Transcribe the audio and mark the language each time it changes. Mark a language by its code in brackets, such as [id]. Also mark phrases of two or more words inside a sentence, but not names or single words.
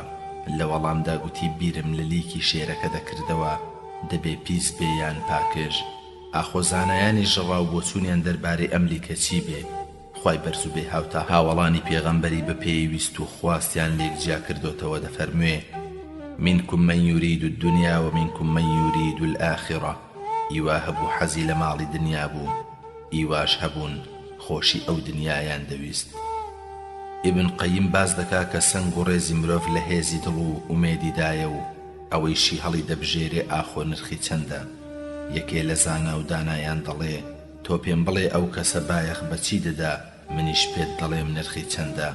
[ckb] لە وەڵامدا گوتی بیرم لە لیکی شێرەکە دەکردەوە دەبێ پیس بێ یان پاکژ. ئاخۆزانایانی ژەڕا و بۆچوونیان دەربارەی ئەم لیکە چی بێ؟ خوای بەرز و بێ هاوتا هاوەڵانی پێغەمبەری بە پێویست و خواستیان لێکجیا کردوتەوە دەفەرموێ [ar] منكم من يريد الدنيا ومنكم من يريد الآخرة. [ckb] ئیوا هەبوو حەزی لە ماڵی دنیا بوو ئیواش هەبوون خۆشی ئەو دنیایان دەویست. ئیبن قەیم باز دەکا کە سەنگ و ڕێزی مرۆڤ لە هێزی دڵ و ئومێدیدایە و ئەوەیشی هەڵی دەبژێرێ ئاخۆ نرخی چەندە. یەکێ لە زانا و دانایان دەڵێ تۆ پێم بڵێ ئەو کەسە بایەخ بەچی دەدا منیش پێت دەڵێم نرخی چەندە.